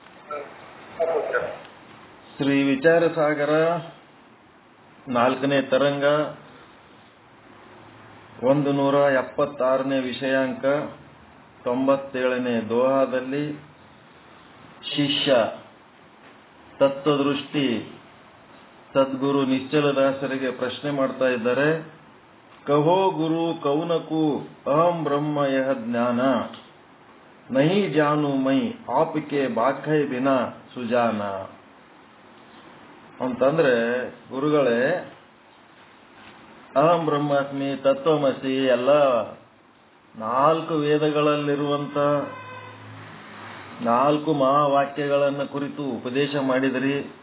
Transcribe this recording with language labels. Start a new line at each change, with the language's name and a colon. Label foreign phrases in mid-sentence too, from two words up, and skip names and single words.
Kannada: ಶ್ರೀ ವಿಚಾರ ಸಾಗರ 4ನೇ ತರಂಗ 176ನೇ ವಿಷಯಾಂಕ 97ನೇ ದೋಹಾದಲ್ಲಿ ಶಿಷ್ಯ ತತ್ವದೃಷ್ಟಿ ಸದ್ಗುರು ನಿಶ್ಚಲದಾಸರಿಗೆ ಪ್ರಶ್ನೆ ಮಾಡ್ತಾ ಇದ್ದಾರೆ.
Hindi: कहो गुरु कौनकु अहं ब्रह्म यह ज्ञान नहि जानु मैं आपिके बाखै बिना सुजान
Kannada: ಅಂತಂದ್ರೆ, ಗುರುಗಳೇ,
Sanskrit: ಅಹಂ ಬ್ರಹ್ಮಾಸ್ಮಿ, ತತ್ವಮಸಿ
Kannada: ಎಲ್ಲ 4 ವೇದಗಳಲ್ಲಿರುವಂತ 4 ಮಹಾವಾಕ್ಯಗಳನ್ನು ಕುರಿತು ಉಪದೇಶ ಮಾಡಿದ್ರಿ.